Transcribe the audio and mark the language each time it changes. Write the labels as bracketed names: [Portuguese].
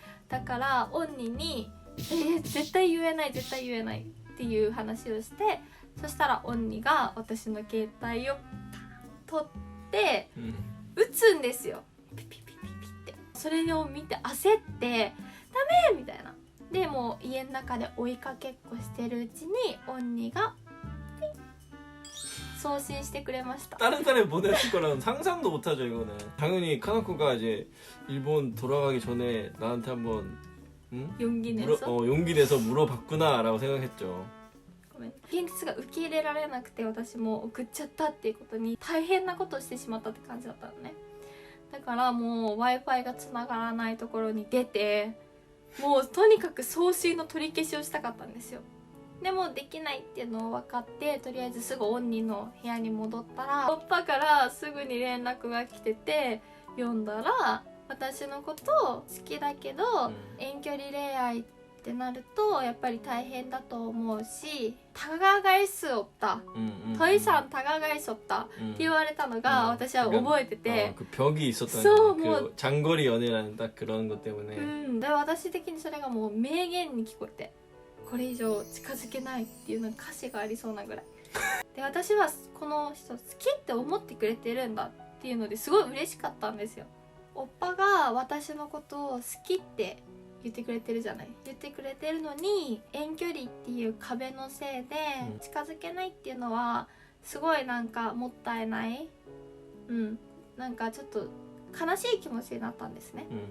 [Japanese] だからオンニーに絶対言えない絶対言えないっていう話をして、そしたらオンニーが私の携帯を取って撃つんですよ。ピピピピピって。それを見て焦ってダメみたいな。でもう家の中で追いかけっこしてるうちにオンニーが送信してくれました。 [Korean] 다른 사람이 보냈을 거라는 상상도 못하죠 이거는. 당연히 카나코가 이제 일본 돌아가기 전에 나한테 한번 용기 내서 용기 내서 물어봤구나라고 생각했죠. [Japanese] ごめん、現実が受け入れられなくて私も送っちゃったっていうことに大変なことをしてしまったって感じだったのね。だからもう Wi-Fi がつながらないところに出て、もうとにかく送信の取り消しをしたかったんですよ。でもできないっていうのを分かって、とりあえずすぐオンニーの部屋に戻ったらおっぱからすぐに連絡が来てて、読んだら私のこと好きだけど、遠距離恋愛ってなるとやっぱり大変だと思うし、 [Korean] 다가갈 수 없다、더 이상 다가갈 수 없다 [Japanese] って言われたのが私は覚えてて、 [Korean] 그 벽이 있었다는 [Japanese] そう、 그 もう [Korean] 장거리 연애라는 딱 그런 것 때문에 [Japanese] で私的にそれがもう名言に聞こえて、これ以上近づけないっていうのに歌詞がありそうなぐらいで、私はこの人好きって思ってくれてるんだっていうのですごい嬉しかったんですよ。おっぱが私のことを好きって言ってくれてるじゃない、言ってくれてるのに遠距離っていう壁のせいで近づけないっていうのはすごいなんかもったいない、なんかちょっと悲しい気持ちになったんですね。